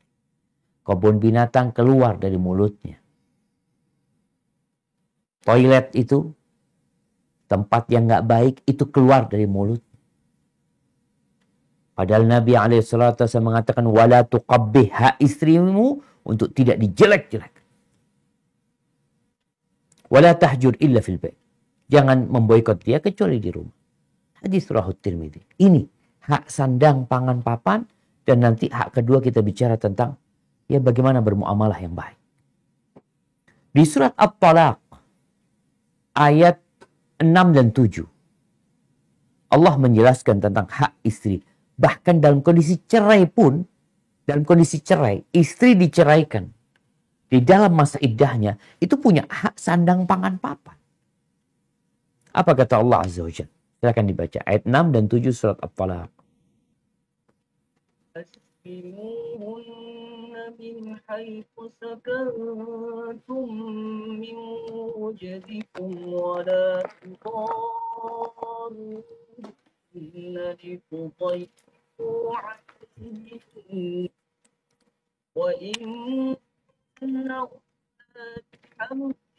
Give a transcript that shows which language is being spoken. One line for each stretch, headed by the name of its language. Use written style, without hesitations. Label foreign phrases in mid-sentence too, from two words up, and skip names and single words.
Indonesian: Kebun binatang keluar dari mulutnya. Toilet itu, tempat yang gak baik, itu keluar dari mulut. Padahal Nabi SAW mengatakan,
Arabic: ولا تقبح,
Indonesian: hak istrimu untuk tidak dijelek-jelek.
Arabic: ولا تهجر إلا في البيت.
Indonesian: Jangan memboikot dia kecuali di rumah. Hadis riwayat Tirmidzi. Ini hak sandang, pangan, papan. Dan nanti hak kedua kita bicara tentang ya bagaimana bermuamalah yang baik. Di surat At-Talaq ayat 6 dan 7. Allah menjelaskan tentang hak istri. Bahkan dalam kondisi cerai pun, dalam kondisi cerai, istri diceraikan. Di dalam masa iddahnya, itu punya hak sandang, pangan, papan. Apa kata Allah
Arabic: عز وجل?
Indonesian: Silakan dibaca ayat 6 dan 7 surat At-Talaq.
Arabic: أسكنوهن من حيث سكنتم من وجدكم ولا تضاروهن لتضيقوا عليهن وإن كن أولاد حمل